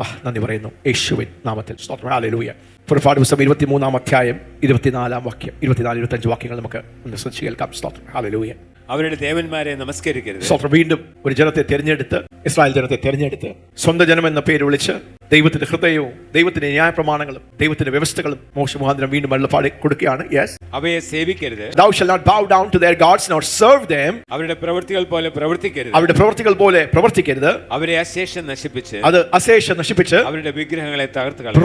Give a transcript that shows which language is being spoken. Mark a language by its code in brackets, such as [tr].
[ml] അപ്പാ, നന്ദി പറയുന്നു യേശുവിൻ നാമത്തിൽ. സ്തോത്രം. ഹല്ലേലൂയ. പുറപ്പാട് പുസ്തകം 23-ാം അധ്യായം 24-ാം വാക്യം, 24-25 വാക്യങ്ങൾ നമുക്ക് ഒന്ന് ശ്രദ്ധിച്ച് കേൾക്കാം. സ്തോത്രം. ഹല്ലേലൂയ. അവരുടെ ദേവന്മാരെ നമസ്കരിക്കരുത്. സ്തോത്രം. വീണ്ടും ഒരു ജനത്തെ തിരഞ്ഞെടുത്ത്, ഇസ്രായേൽ ജനത്തെ തിരഞ്ഞെടുത്ത് സ്വന്തം ജനം എന്ന പേര് വിളിച്ച് ദൈവത്തിന്റെ ഹൃദയവും ദൈവത്തിന്റെ ന്യായ പ്രമാണങ്ങളും ദൈവത്തിന്റെ വ്യവസ്ഥകളും മോശ മുഖാന്തരം വീണ്ടും അരുളപ്പാട് കൊടുക്കുകയാണ്. [en] Yes. [ml] അവയെ സേവിക്കരുത്. [en] Thou shalt not bow down to their gods nor serve them. [ml] അവരുടെ പ്രവൃത്തികൾ പോലെ പ്രവർത്തിക്കരുത്. അവരെ അശേഷം നശിപ്പിച്ച്, അത് അശേഷം നശിപ്പിച്ച് അവരുടെ വിഗ്രഹങ്ങളെ തകർത്ത് കളയുക.